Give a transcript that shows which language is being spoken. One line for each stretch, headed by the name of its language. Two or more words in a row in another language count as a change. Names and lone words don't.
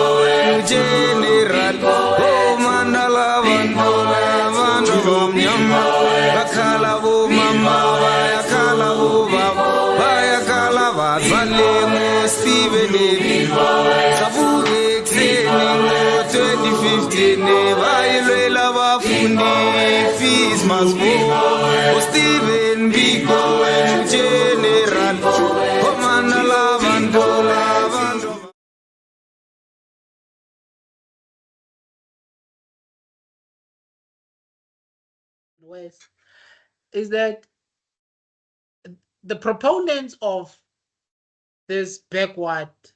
Zulu: General Mandala abantu abamnyama bakhala bomama bayakhala bobaba bayakhala bazale ngo-Stephen Biko savuke kuseni ngo-2015 bayilwela abafundi
English: fees must go
Zulu: Stephen Biko
English: General Commander West is that the proponents of this backward,